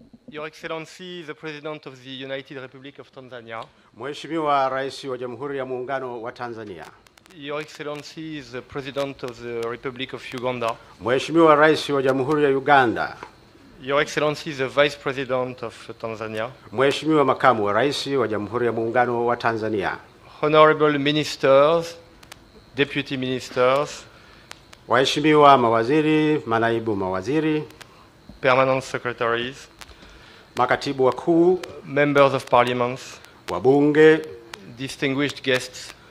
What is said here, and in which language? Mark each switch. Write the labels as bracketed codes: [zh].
[en] Your Excellency, the President of the United Republic of Tanzania. [sw] Mheshimiwa Rais wa Jamhuri ya Muungano wa Tanzania. [en] Your Excellency, the President of the Republic of Uganda. [sw] Mheshimiwa Rais wa Jamhuri ya Uganda. [en] Your Excellency, the Vice President of Tanzania. [sw] Mheshimiwa Makamu wa Rais wa Jamhuri ya Muungano wa Tanzania. [en] Honorable Ministers, Deputy Ministers. [sw] Waheshimiwa mawaziri, manaibu mawaziri. [en] Permanent Secretaries. [sw] Makatibu wakuu. [en] Members of Parliament. [sw] Wabunge. [en] Distinguished guests.